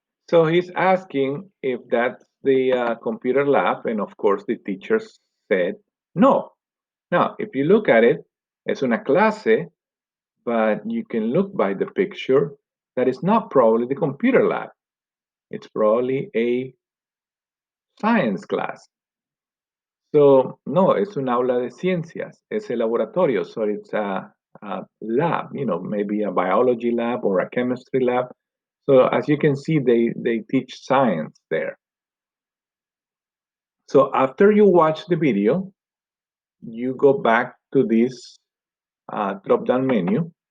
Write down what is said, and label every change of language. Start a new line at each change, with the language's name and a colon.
English: So he's asking if that's the computer lab, and of course the teachers said no. Now, if you look at it,
Spanish: es una clase,
English: but you can look by the picture that is not probably the computer lab. It's probably a science class.
Spanish: So, no, es un aula de ciencias. Es el laboratorio.
English: So it's a lab, maybe a biology lab or a chemistry lab. So as you can see, they teach science there. So after you watch the video, you go back to this drop-down menu.